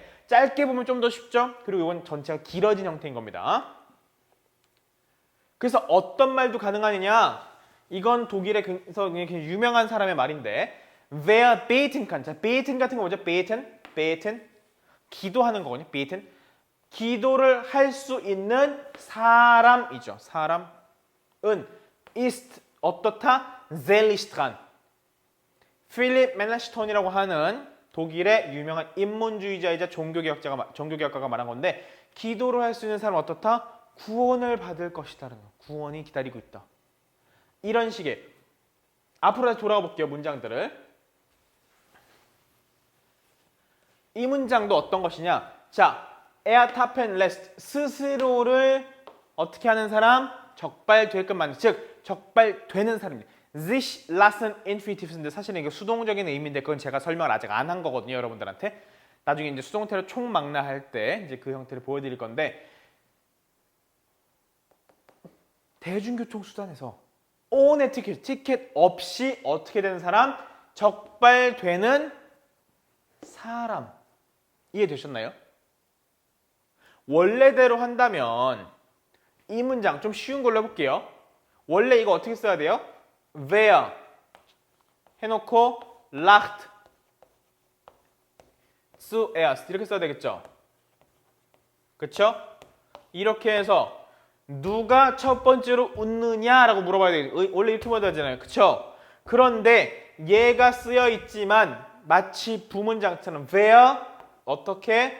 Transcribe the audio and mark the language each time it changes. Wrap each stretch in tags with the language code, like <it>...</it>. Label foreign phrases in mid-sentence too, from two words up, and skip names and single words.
<ko>짧게 보면 좀 더 쉽죠? 그리고 이건 전체가 길어진 형태인 겁니다. 그래서 어떤 말도 가능하느냐? 이건 독일에서 굉장히 유명한 사람의 말인데</ko> <de>wer beten kann.</de> <ko>자, beten 같은 거 뭐죠? beten. 기도하는 거거든요. beten. 기도를 할 수 있는 사람이죠. 사람은 ist 어떻다?</ko> <de>seelisch dran.</de> <ko>필립 멜라시톤이라고 하는 독일의 유명한 인문주의자이자 종교개혁가가 말한 건데 기도를 할 수 있는 사람은 어떻다? 구원을 받을 것이다라는 거. 구원이 기다리고 있다. 이런 식의 앞으로 다시 돌아가 볼게요. 문장들을. 이 문장도 어떤 것이냐? 자,</ko> <de>er tappen lässt</de> <ko>스스로를 어떻게 하는 사람? 적발되게끔 만든, 즉 적발되는 사람입니다.</ko> <de>sich lassen infinitiv</de> <ko>인데 사실은 이게 수동적인 의미인데 그건 제가 설명을 아직 안 한 거거든요, 여러분들한테. 나중에 이제 수동태로 총망라할 때 이제 그 형태를 보여드릴 건데 대중교통 수단에서 ohne 티켓 없이 어떻게 되는 사람? 적발되는 사람. 이해되셨나요? 원래대로 한다면 이 문장 좀 쉬운 걸로 해볼게요. 원래 이거 어떻게 써야 돼요? wer 해놓고</ko> <de>lacht zuerst</de> <ko>이렇게 써야 되겠죠? 그쵸? 이렇게 해서 누가 첫 번째로 웃느냐라고 물어봐야 되겠죠? 원래 이렇게 물어야 되잖아요. 그쵸? 그런데 얘가 쓰여 있지만 마치 부문장처럼 wer 어떻게?</ko>